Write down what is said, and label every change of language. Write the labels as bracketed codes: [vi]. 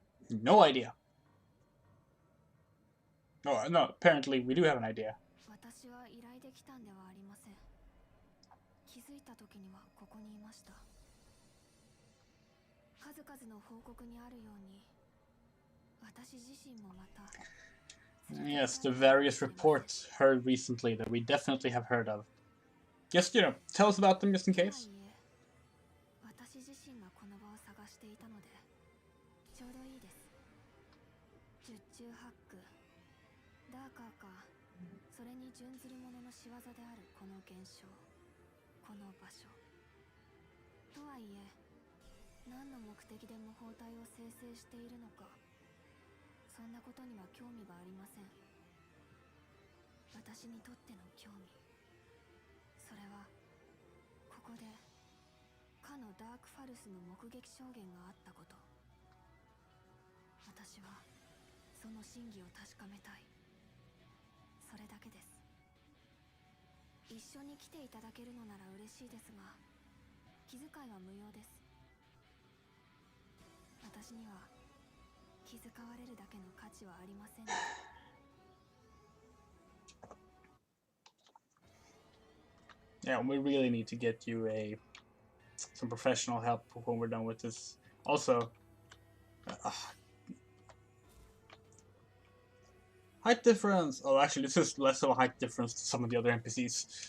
[en] No idea. Oh, no, apparently we do have an idea. [ja] 私は依頼できたんではありません。気づいた時にはここにいました。数々の報告にあるように、私自身もまた。 [en] Yes, the various reports heard recently that we definitely have heard of. Just, tell us about them just in case. [ja] 私自身がこの場を探していたので、ちょうどいいです。十中八九、ダーカーか、それに準ずる者の仕業であるこの現象、この場所。とはいえ、何の目的で模倣体を生成しているのか、そんなことには興味がありません。私にとっての興味、それはここでかのダークファルスの目撃証言があったこと。私はその真偽を確かめたい。それだけです。一緒に来ていただけるのなら嬉しいですが、気遣いは無用です。私には気遣われるだけの価値はありません。 [en] Yeah, we really need to get you some professional help when we're done with this. Also, height difference. Oh, actually, this is less of a height difference to some of the other NPCs.